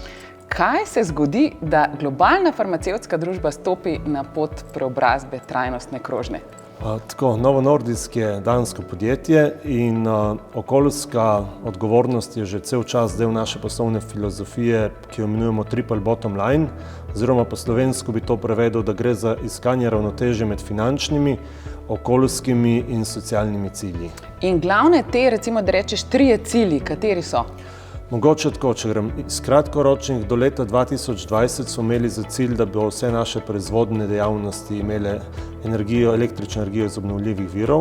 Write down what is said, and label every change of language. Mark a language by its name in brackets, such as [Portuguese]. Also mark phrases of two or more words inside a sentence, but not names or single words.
[Slovenian] Kaj se zgodi, da globalna farmacevtska družba stopi na pot preobrazbe trajnostne krožne? Novo Nordisk je dansko podjetje in okoljska odgovornost je že cel čas del naše poslovne filozofije, ki jo imenujemo [English] triple bottom line, [Slovenian] oziroma po slovensko bi to prevedel, da gre za iskanje ravnotežja med finančnimi, okoljskimi in socialnimi cilji. In glavne te, recimo, da rečeš, trije cilji, kateri so? Mogoče tako, če grem iz kratkoročnih, do leta 2020 smo imeli za cilj, da bi vse naše proizvodne dejavnosti imele električno energijo iz obnovljivih virov.